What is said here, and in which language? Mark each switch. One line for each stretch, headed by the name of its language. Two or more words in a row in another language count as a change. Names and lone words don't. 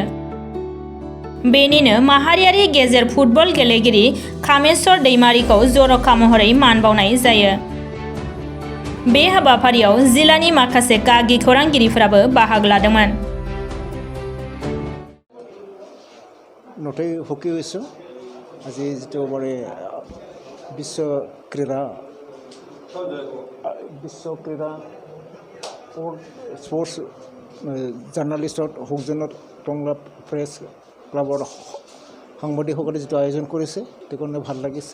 Bodo: बेनिनो माहारियारि गेजेर फुटबल गेलेगिरि कामेस्वर दैमारिखौ जर'खा महरै मान बावनाय जायो। बे हाबाफारियाव जिल्लानि माखासे गागि खौरांगिरिफोराबो बाहागो लादोंमोन।
Assamese: नथाय हकि হৈছোঁ আজি যিটো মানে বিশ্ব ক্ৰীড়া
English: sports journalist
Assamese: হকজনত টংলা প্ৰেছ ক্লাবৰ সাংবাদিকসকলে যিটো আয়োজন কৰিছে সেইকাৰণে ভাল লাগিছে।